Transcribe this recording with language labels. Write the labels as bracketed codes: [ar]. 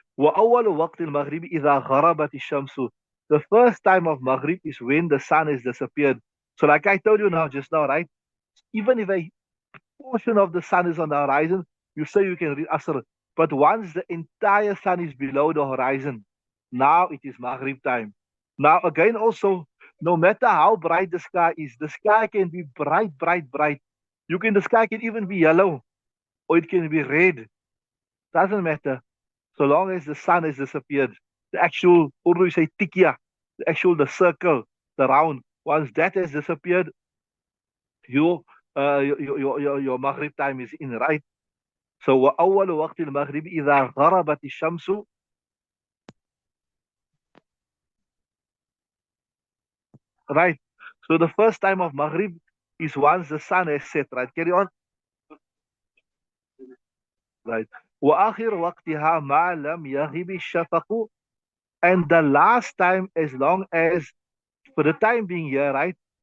[ar] وأول وقت المغرب إذا غربت الشمس. [en] The first time of Maghrib is when the sun has disappeared. So like I told you now, just now, right? Even if a portion of the sun is on the horizon, you say you can read Asr. But once the entire sun is below the horizon, now it is Maghrib time. Now again also, no matter how bright the sky can be bright, bright, bright. The sky can even be yellow or it can be red. Doesn't matter. So long as the sun has disappeared. The actual, Urdu say tikia, the circle, the round. Once that has disappeared, your your Maghrib time is in, right? So [ar] وأول وقت المغرب إذا غربت الشمس, [en] right? So the first time of Maghrib is once the sun has set, right? Carry on, right? [ar] وآخر وقتها ما لم يغب الشفق, [en] and the last time, as long as, for the time being here, right?